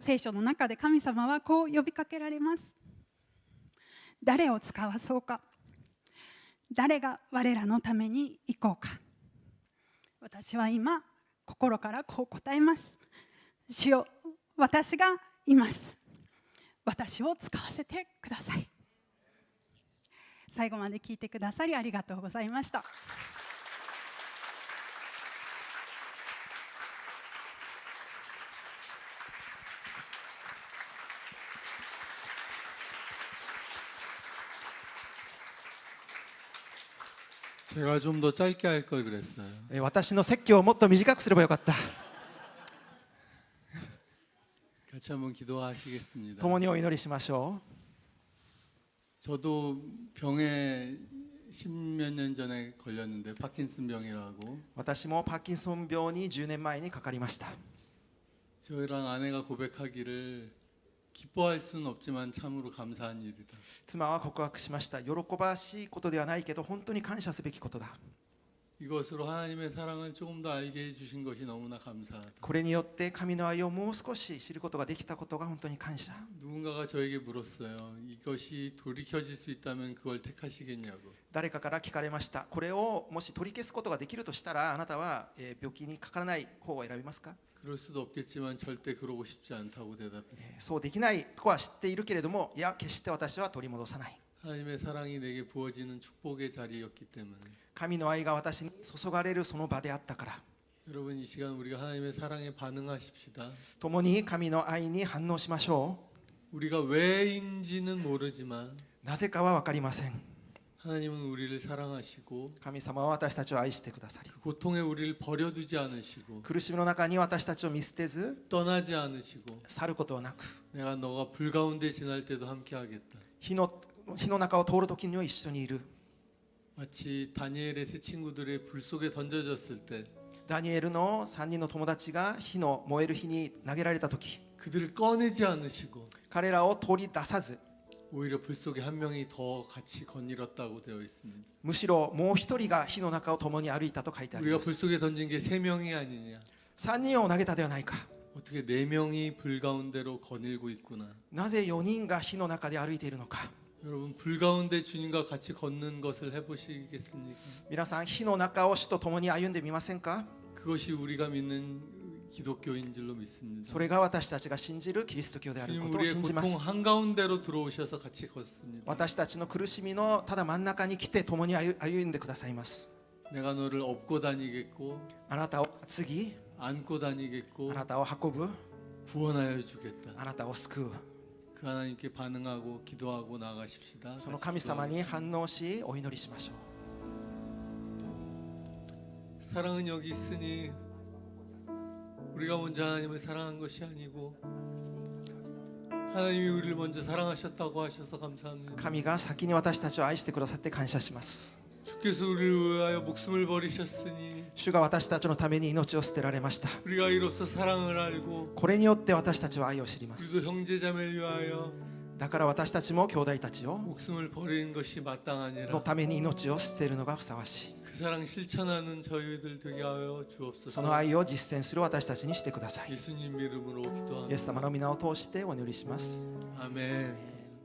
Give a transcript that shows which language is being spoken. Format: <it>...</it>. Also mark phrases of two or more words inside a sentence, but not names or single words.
<ja>聖書の中で神様はこう呼びかけられます。誰を使わそうか、誰が我らのために行こうか。私は今心からこう答えます。主よ、私がいます。私を使わせてください。最後まで聞いてくださりありがとうございました。</ja> <ko>제가 좀 더 짧게 할 걸 그랬어요.</ko> <ja>私の説教をもっと短くすればよかった。</ja> <ko>같이 한번 기도하시겠습니다.</ko> <ja>共にお祈りしましょ</ja> <ko>저도 병에 10몇 년 전에 걸렸는데 파킨슨 병이라고.</ko> <ja>う。私もパーキンソン病に10年前にかかりました。</ja> <ko>저희랑 아내가 고백하기를 기뻐할 수는 없지만 참으로 감사한 일이다.</ko> <ja>妻は告白しました。喜ばしいことではないけど本当に感謝すべきことだ。</ja> <ko>이것으로 하나님의 사랑을 조금 더 알게 해주신 것이 너무나 감사하다.</ko> <ja>これによって神の愛をもう少し知ることができたことが本当に感謝。</ja> <ko>누군가가 저에게 물었어요. 이것이 돌이켜질 수 있다면 그걸 택하시겠냐고.</ko> <ja>誰かから聞かれました。これをもし取り消すことができるとしたらあなたは病気にかからない方を選びますか？</ja> <ko>그럴 수도 없겠지만 절대 그러고 싶지 않다고 대답했어요.</ko> <ja>そうできないとは知っているけれども、いや決して私は取り戻さない。</ja> <ko>하나님의 사랑이 내게 부어지는 축복의 자리였기 때문에.</ko> <ja>神の愛が私に注がれるその場であったから。</ja> <ko>여러분 이 시간 우리가 하나님의 사랑에 반응하십시다.</ko> <ja>共に神の愛に反応しましょ</ja> <ko>우리가 왜인지는 모르지만</ko> <ja>う。なぜかは分かりません。</ja> <ko>하나님은 우리를 사랑하시고</ko> <ja>神様は私たちを愛してくださり、</ja> <ko>그 고통에 우리를 버려두지 않으시고</ko> <ja>苦しみの中に私たちを見捨てず</ja> <ko>떠나지 않으시고</ko> <ja>去ることはなく、</ja> <ko>내가 너가 불 가운데 지날 때도 함께 하겠다.</ko> <ja>火の中を通る時には一緒にいる。</ja> <ko>마치 다니엘의 세 친구들의 불 속에 던져졌을 때</ko> <ja>ダニエルの3人の友達が燃える火に投げられた時、</ja> <ko>그들을 꺼내지 않으시고</ko> <ja>彼らを取り出さず、</ja> <ko>오히려 불 속에 한 명이 더 같이 거닐었다고 되어 있습니다.</ko> <ja>むしろもう一人が火の中を共に歩いたと書いてあり</ja> <ko>우리가</ko> <ja>ま</ja> <ko>불</ko> <ja>す。</ja> <ko>속에 던진 게 세 명이 아니냐.</ko> <ja>3 人を投げたではないか。</ja> <ko>어떻게 네 명이 불 가운데로 거닐고 있구나.</ko> <ja>なぜ4人が火の中で歩いているのか。</ja> <ko>여러분 불 가운데 주님과 같이 걷는 것을 해보시겠습니까?</ko> <ja>皆さん、火の中を主と共に歩んでみませんか？</ja> <ko>그것이 우리가 믿는 기독교인 줄로 믿습니다.</ko> <ja>それが私たちが信じるキリスト教である</ja> <ko>주님</ko> <ja>ことを</ja> <ko>우리의</ko> <ja>信じま</ja> <ko>고통</ko> <ja>す。</ja> <ko>한가운데로 들어오셔서 같이 걷습니다.</ko> <ja>私たちの苦しみのただ真ん中に来て共に歩んでくださいます。</ja> <ko>내가 너를 업고 다니겠고</ko> <ja>あなたを継ぎ、</ja> <ko>안고 다니겠고</ko> <ja>あなたを運ぶ、</ja> <ko>구원하여 주겠다.</ko> <ja>あなたを救う。</ja> <ko>그 하나님께 반응하고 기도하고 나가십시다.</ko> <ja>その</ja> <ko>같이</ko> <ja>神様に</ja> <ko>기도하겠습니다.</ko> <ja>反応しお祈りしましょう。</ja> <ko>사랑은 여기 있으니 우리가 먼저 하나님을 사랑한 것이 아니고 하나님이 우리를 먼저 사랑하셨다고 하셔서 감사합니다.</ko> <ja>神が先に私たちを愛してくださって感謝します。</ja> <ko>주께서 우리를 위하여 목숨을 버리셨으니</ko> <ja>主が私たちのために命を捨てられました。</ja> <ko>우리가 이로써 사랑을 알고</ko> <ja>これによって私たちは愛を知ります。</ja> <ko>우리도 형제자매를 위하여</ko> <ja>だから私たちも兄弟たちを</ja> <ko>목숨을 버리는 것이</ko> <ja>の</ja> <ko>마땅하니라.</ko> <ja>ために命を捨てるのがふさわしい。</ja> <ko>그 사랑 실천하는 저희들 되게 하여</ko> <ja>その</ja> <ko>주옵소서.</ko> <ja>愛を実践する私たちにしてください。</ja> <ko>예수님 이름으로</ko> <ja>イエ</ja> <ko>기도합니다.</ko> <ja>ス様の皆を通してお祈りします。</ja> <ko>아멘.</ko>